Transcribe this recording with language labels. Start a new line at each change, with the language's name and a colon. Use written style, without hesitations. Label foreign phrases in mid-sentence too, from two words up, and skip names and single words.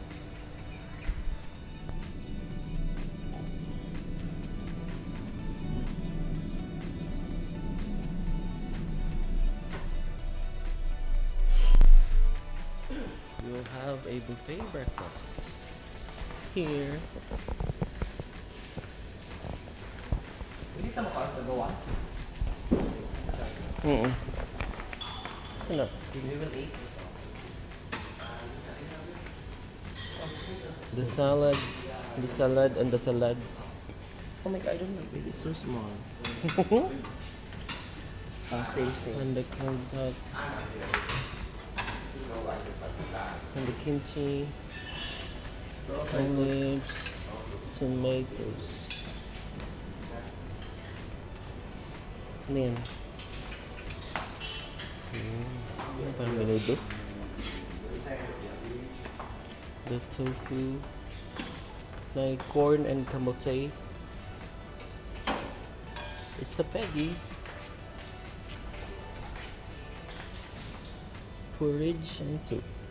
English: We'll have a buffet breakfast here.
Hiligaynon: Pwede ka makakas sa gawas?
Filipino: Ano?
English: We will eat. The salad and the salads. Oh my god, I don't like this. It's so small. Same. And the corn dog. And the kimchi. Olives. Tomatoes.
Filipino: Ano yan? Parang menudo.
English: The tofu. Like corn and kamote. It's the Peggy. Porridge and soup.